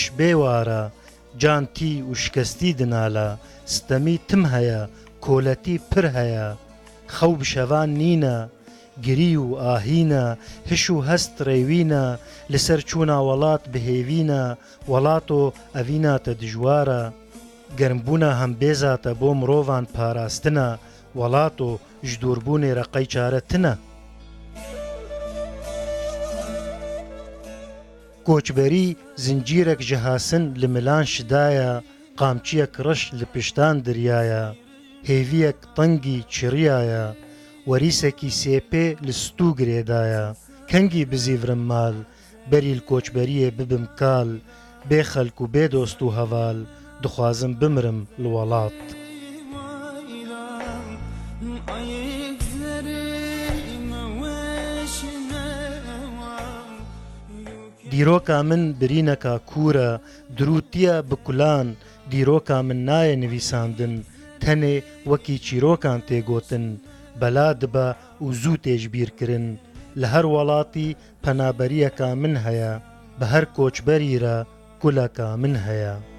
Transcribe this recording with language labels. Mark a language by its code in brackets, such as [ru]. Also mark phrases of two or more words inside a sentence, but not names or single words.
[ku] بێوارە، جان تی و شکستی دنالە، ستەمی تم هەیە، کۆلەتی پر هەیە، خەو بشەوان نینە، گری و ئاهینە، هش و هەست ڕێوینە، لەسەر چوونا وڵات بهێوینە، وڵاتۆ ئەڤیناتە دژوارە، گەرمبوونە هەمبێزاتە بۆ مرۆڤان پاراستنە، وڵاتۆ ji دووربوونێ ڕقەی چارەتنە. کۆچبەری زنجیرێک ji hasin li milan şidaya, qamçiyek reş li piştan diryaya, hêviyek tengî çiriyaya, werîsekî sêpê li stû girêdaya, kengî bizîvirim mal, berî li kۆçberiyê bibim kal, bê xelk û bê dost û heval, dixwazim bimirim li welat. دیرۆکا من برینەکا کوورە، دروتیە بکولان، دیرۆکا من نایە نویساندن، تەنێ وەکی چیرۆکان تێگۆتن، بەلا دبە و زوو تێژبیرکردن، لە هەر وڵاتی پەنابەریەکا من هەیە، بە هەر کۆچبەریرە کولەکا من هەیە.